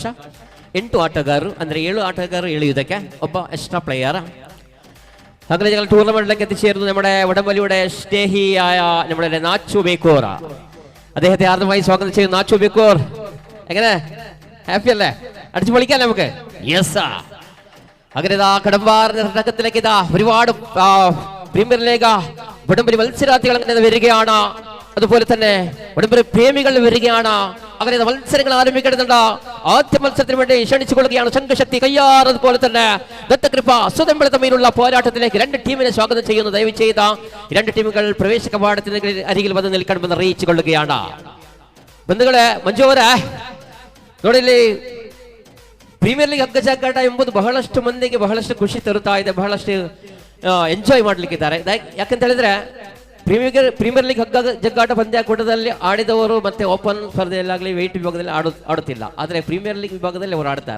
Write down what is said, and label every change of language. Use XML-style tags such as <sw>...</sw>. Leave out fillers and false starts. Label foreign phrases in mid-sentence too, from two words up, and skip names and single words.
<kn>8 ಆಟಗಾರರು ಅಂದ್ರೆ 7 ಆಟಗಾರರು ಎಳೆಯುವುದಕ್ಕೆ ಒಬ್ಬ</kn> <en>extra player.</en> <ml>അങ്ങനെ ഞങ്ങൾ ടൂർണമെന്റിലേക്ക് എത്തിച്ചേരുന്നു നമ്മുടെ വടംവലിയുടെ സ്നേഹിയായ നമ്മുടെ നാച്ചു ബേക്കോർ. അദ്ദേഹത്തെ ആർദ്രമായി സ്വാഗതം ചെയ്യുന്നു. നാച്ചു ബേക്കോർ, എങ്ങനെ ഹാപ്പി അല്ലേ? അടിച്ചു പൊളിക്കാൻ നമുക്ക്. യെസ്. അങ്ങനെ ഇതാ കടമ്പാറിന്റെ തട്ടകത്തിലേക്ക് ഇതാ ഒരുപാട് പ്രീമിയർ ലീഗ് വടംവലി മത്സരാർത്ഥികൾ അങ്ങനെ വരികയാണ്. അതുപോലെ തന്നെ വടംവലി പ്രേമികൾ വരികയാണ്. അങ്ങനെ മത്സരങ്ങൾ ആരംഭിക്കുന്നുണ്ട്. ആദ്യ മത്സരത്തിന് വേണ്ടി ക്ഷണിച്ചുകൊള്ളുകയാണ് ശംഖശക്തി കയ്യാർ അതുപോലെ തന്നെ ദത്തകൃപ സുതമ്പള തമ്മിലുള്ള പോരാട്ടത്തിലേക്ക് 2 ടീമിനെ സ്വാഗതം ചെയ്യുന്നു. ദയവ് ചെയ്ത 2 ടീമുകൾ പ്രവേശ കവാടത്തിന് അരികിൽ വന്ന് നിൽക്കണമെന്ന് അറിയിച്ചു കൊള്ളുകയാണ്. ബന്ധുക്കളെ,</ml> <kn>ಮಂಜುವರೇ ನೋಡಿಲ್ಲಿ ಪ್ರೀಮಿಯರ್ ಲೀಗ್ ಹಗ್ಗ ಜಗ್ಗಾಟ ಎಂಬುದು ಬಹಳಷ್ಟು ಮಂದಿಗೆ ಬಹಳಷ್ಟು ಖುಷಿ ತರುತ್ತಾ ಇದೆ, ಬಹಳಷ್ಟು ಎಂಜಾಯ್ ಮಾಡ್ಲಿಕ್ಕಿದ್ದಾರೆ. ಯಾಕಂತ ಹೇಳಿದ್ರೆ ಪ್ರೀಮಿಯರ್ ಲೀಗ್ ಹಗ್ಗ ಜಗ್ಗಾಟ ಪಂದ್ಯಾಕೂಟದಲ್ಲಿ ಆಡಿದವರು ಮತ್ತೆ ಓಪನ್ ಸ್ಪರ್ಧೆಯಲ್ಲಾಗಲಿ ವೆಯ್ಟ್ ವಿಭಾಗದಲ್ಲಿ ಆಡುತ್ತಿಲ್ಲ, ಆದರೆ ಪ್ರೀಮಿಯರ್ ಲೀಗ್ ವಿಭಾಗದಲ್ಲಿ ಅವರು ಆಡ್ತಾರೆ.</kn>